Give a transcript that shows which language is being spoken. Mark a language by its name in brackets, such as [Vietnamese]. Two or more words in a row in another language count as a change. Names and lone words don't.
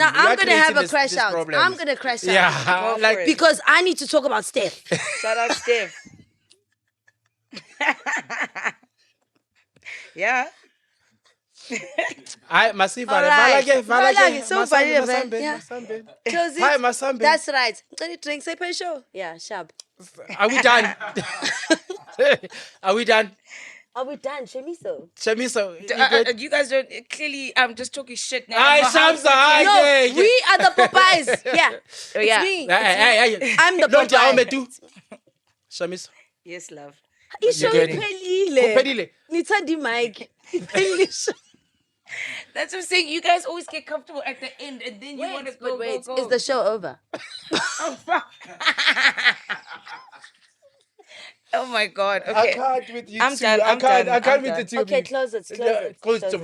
[English] Now You are I'm going to have creating a crash this out. problem. I'm going to crash out. Yeah, Go like for it. Because I need to talk about Steph. Shout out, Steph. Yeah. I masiva. All right. Valake. So funny, man. Masambe. Yeah. Masambe. Close it. Hi, Masambe. That's right. Any drinks? Say pay show. Yeah, sharp. Are we done? Are we done? Are we done, Shamiso? Shamiso, you good? You guys don't clearly. I'm just talking shit now. Hi, I'm behind Shamsa. the- Hi, No, yeah. we are the Popeyes. Yeah. Oh, yeah. It's me. Hey. I'm the Don't you Popeye. do? Shamiso. Yes, love. Isho good. [Zulu] iphelile. Kuphelile. Nithanda mic. Iphelile. [English] That's what I'm saying. You guys always get comfortable at the end, and then you want to go. Is the show over? Oh my God. I Okay. can't with you I'm two. done, I I'm can't. done, I can't I'm with the done. two. Okay, close it. Close to